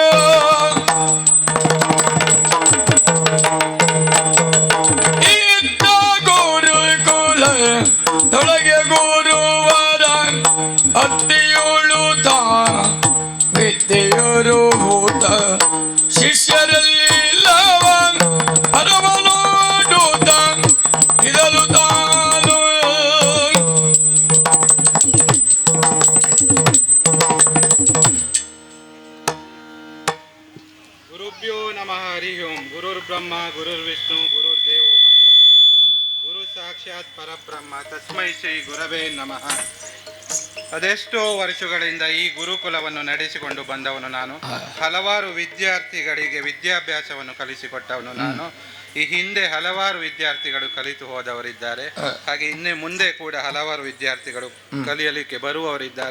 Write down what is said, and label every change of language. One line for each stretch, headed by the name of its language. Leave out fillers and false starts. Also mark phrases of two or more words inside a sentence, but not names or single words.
Kannada: ಇದ್ದ ಗುರುಕುಲ ತೊಳಗೆ ಗುರುವರ ಅತ್ತಿಯೋಳು ತಾ ವಿದ್ಯೆಯರು ಭೂತ ಶಿಷ್ಯರಲ್ಲಿಲ್ಲವ ಅರವನೋಡುತ್ತ ಇದಲು ತಾನು
Sanskrit: ಗುರುಭ್ಯೋ ನಮಃ ಹರಿ ಓಂ. ಗುರುರ್ಬ್ರಹ್ಮ ಗುರುರ್ವಿಷ್ಣು ಗುರುರ್ದೇವೋ ಮಹೇಶ್ವರ ಗುರು ಸಾಕ್ಷಾತ್ ಪರಬ್ರಹ್ಮ ತಸ್ಮೈ ಶ್ರೀ ಗುರವೇ ನಮಃ.
Kannada: ಅದೆಷ್ಟೋ ವರ್ಷಗಳಿಂದ ಈ ಗುರುಕುಲವನ್ನು ನಡೆಸಿಕೊಂಡು ಬಂದವನು ನಾನು. ಹಲವಾರು ವಿದ್ಯಾರ್ಥಿಗಳಿಗೆ ವಿದ್ಯಾಭ್ಯಾಸವನ್ನು ಕಲಿಸಿಕೊಟ್ಟವನು ನಾನು. ಈ ಹಿಂದೆ ಹಲವಾರು ವಿದ್ಯಾರ್ಥಿಗಳು ಕಲಿತು ಹೋದವರಿದ್ದಾರೆ. ಹಾಗೆ ಇನ್ನೇ ಮುಂದೆ ಕೂಡ ಹಲವಾರು ವಿದ್ಯಾರ್ಥಿಗಳು ಕಲಿಯಲಿಕ್ಕೆ ಬರುವವರಿದ್ದಾರೆ.